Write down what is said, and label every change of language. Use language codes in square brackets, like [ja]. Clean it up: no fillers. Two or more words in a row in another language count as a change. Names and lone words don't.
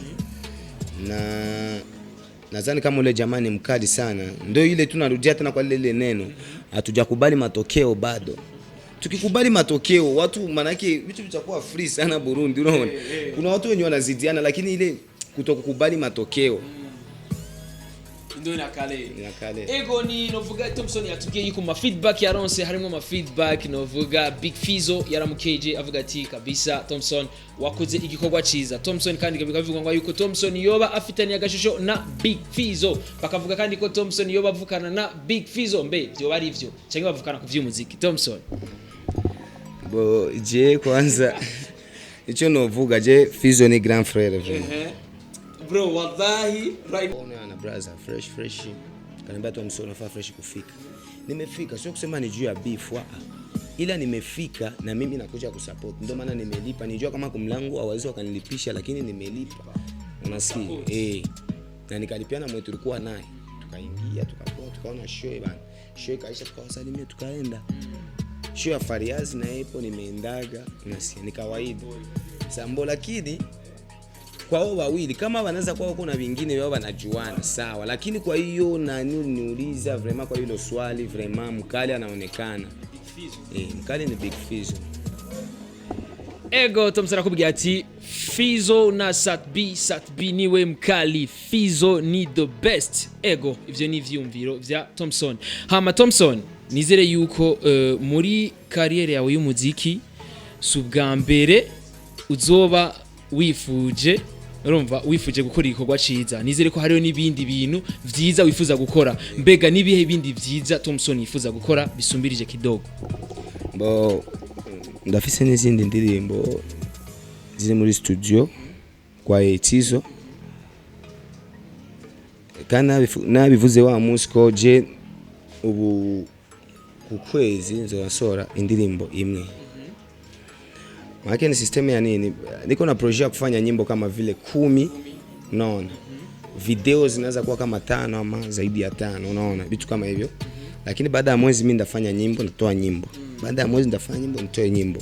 [sw] Na nadhani kama ule jamani mkali sana. Ndio ile tunarudia tena kwa lile neno. Hatujakubali matokeo bado. Tukikubali matokeo watu manake vitu vitakuwa free sana Burundi, unaona? Kuna watu wenye wanazidiana lakini ile kutokukubali matokeo ndio inakale. [rn] Ego ni novuga Thompson yatugiye yuko ma feedback yaronse, harimo ma feedback novuga Big Fizzo yaramukeje avuga ati kabisa Thompson wakoze igikorwa ciza. Thompson kandi bikavuga ngo yuko Thompson yoba afitanye agashusho na Big Fizzo, bakavuga kandi ko Thompson yoba avukana na Big Fizzo. Mbe byo bari ivyo cyangwa bavukana ku vy'umuziki Thompson? Bo je kwanza icho novuga je Fizzo ni [fr] grand frère vraiment. [en] Bro wallahi right [sw] na brother fresh kaniambia Thompson unafaa fresh kufika. Nimefika, sio kusema ni juu ya beef ila nimefika na mimi nakuja kusupport, ndio maana nimelipa. Nijua kama kumlangu hawawezi wakanilipisha lakini nimelipa, unasikia? Na nikalipiana mwe tulikuwa naye, tukaingia tukaona show bana, show ikaisha, tukawasalimia tukaenda. Show ya Fariaz na hapo nimeendaga, unasikia, ni kawaida sambo. Lakini kwa wao wawili kama wanaweza kwa kuna vingine wao wanajuana sawa, lakini kwa hiyo nani niuliza vraiment kwa hilo swali vraiment mkali anaonekana mkali ni Big Fizzo. [rn] Ego Thompson akubwira ati Fizzo na Sat B niwe mkali, Fizzo ni [en] the best. [rn] Ego ivyo ni vyumviro vya Thompson. Hama Thompson nizere yuko muri career yawe y'umuziki subwa mbere uzoba wifuje, urumva wifuje gukora igikorwa ciza. Nizere ko hariyo nibindi bintu vyiza wifuza gukora. Mbega nibihe bindi vyiza Thompson yifuza gukora bisumbirije kidogo? Bo ndafise n'izindi ndirimbo ziri muri studio kwa Etizo, kana nabivuze wa munsi ko je ubu kukwezi nzosora indirimbo imwe. [sw] Maana ni system ya nini? Niko na project ya kufanya nyimbo kama vile 10, unaona? Video zinaweza kuwa kama 5 ama zaidi ya 5, unaona? Vitu kama hivyo. Lakini baada ya mwezi mimi ndafanya nyimbo, nitoa nyimbo. Baada ya mwezi ndafanya nyimbo, nitoe nyimbo.